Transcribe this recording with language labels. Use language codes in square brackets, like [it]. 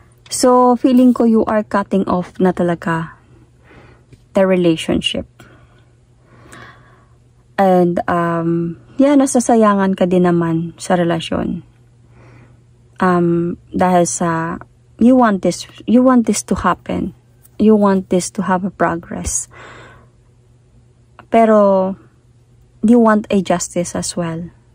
[en] So, feeling ko you are cutting off [tl] na talaga [en] the relationship. [tl] And, nasasayangan ka din naman sa relasyon. Dahil sa, [en] you want this to happen. You want this to have a progress. [tl] Pero, [en] you want a justice as well.